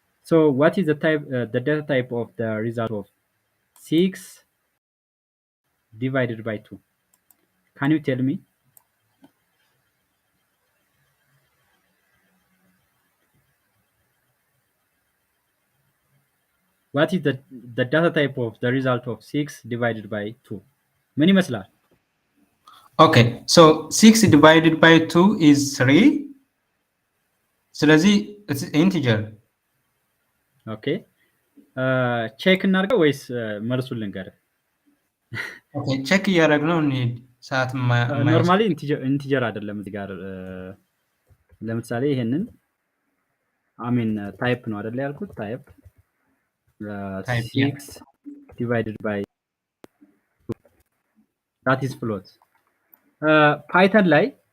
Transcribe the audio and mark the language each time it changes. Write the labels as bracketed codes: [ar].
[en] so what is the data type of the result of 6 divided by 2 can you tell me what is the data type of the result of 6 divided by 2 [am] ምን ይመስላል [en] okay so 6 divided by 2 is 3 ስለዚህ it's integer [am] okay ቼክ እናድርገው ወይስ መልሱን ልንገርህ okay ቼክ እያደረግነው እንሂድ ሰዓት ኖርማሊ ኢንቲጀር አይደለም እዚህ ጋር ለምሳሌ ይሄንን ታይፕ ነው አይደል ያልኩት ታይፕ 6 divided by 2 [en] that is float [am] ፓይተን ላይ